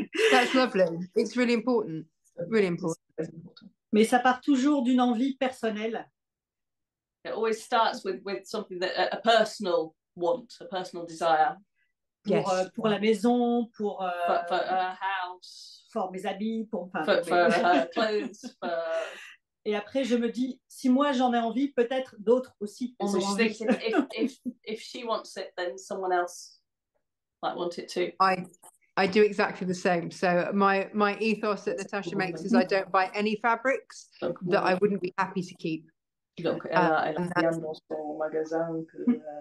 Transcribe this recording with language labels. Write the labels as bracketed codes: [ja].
[en] That's lovely. It's really important. Really important. [fr] Mais ça part toujours d'une envie personnelle. [en] It always starts with something that a personal want, a personal desire. [fr] Pour la maison, pour [en] her house, [fr] for mes habits, pour [en] her clothes. [fr] Et après, je me dis, si moi j'en ai envie, peut-être d'autres aussi en ont envie. [en] If she wants it, then someone else might want it too. I do exactly the same. So my ethos at Natasha Makes is I don't buy any fabrics that I wouldn't be happy to keep. [fr] Donc, elle a bien dans son magasin que